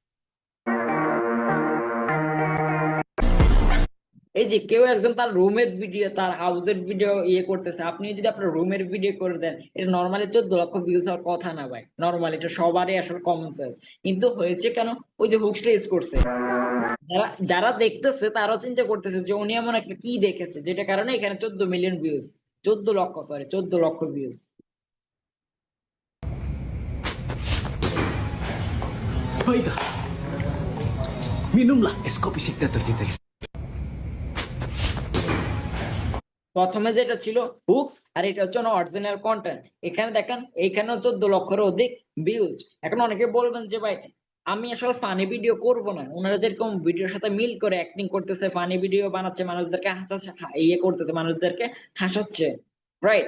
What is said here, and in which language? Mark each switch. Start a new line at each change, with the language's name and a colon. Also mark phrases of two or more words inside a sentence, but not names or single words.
Bangla: এই যে কেউ একজন তার রুমের ভিডিও, তার হাউসের ভিডিও করতেছে, আপনি যদি আপনার রুমের ভিডিও করে দেন, এটা নর্মালি 14 লক্ষ ভিউজ হওয়ার কথা না ভাই। নর্মালি এটা সবারই আসলে
English: common sense.
Bangla: কিন্তু হয়েছে কেন? ওই যে হুকসটা ইউজ করছে। যারা যারা দেখতেছে তারাও চিন্তা করতেছে যে উনি এমন একটা কি দেখেছে যেটা কারণে এখানে 14
English: million views,
Bangla: 14 লক্ষ, সরি 14 লক্ষ ভিউজ।
Indonesian: Baiklah, minumlah es kopi signature kita.
Bangla: প্রথমে যেটা ছিল হুকস, আর এটা হচ্ছে
English: original content.
Bangla: এখানে দেখেন এইখানেও 14 লক্ষের অধিক ভিউজ। এখন অনেকে বলবেন যে ভাই আমি আসলে
English: funny video
Bangla: করব না। ওনারা যেরকম ভিডিওর সাথে মিল করে অ্যাক্টিং করতেছে,
English: funny video
Bangla: বানাচ্ছে, মানুষদেরকে হাসাচ্ছে, করতেছে, মানুষদেরকে হাসাচ্ছে, রাইট?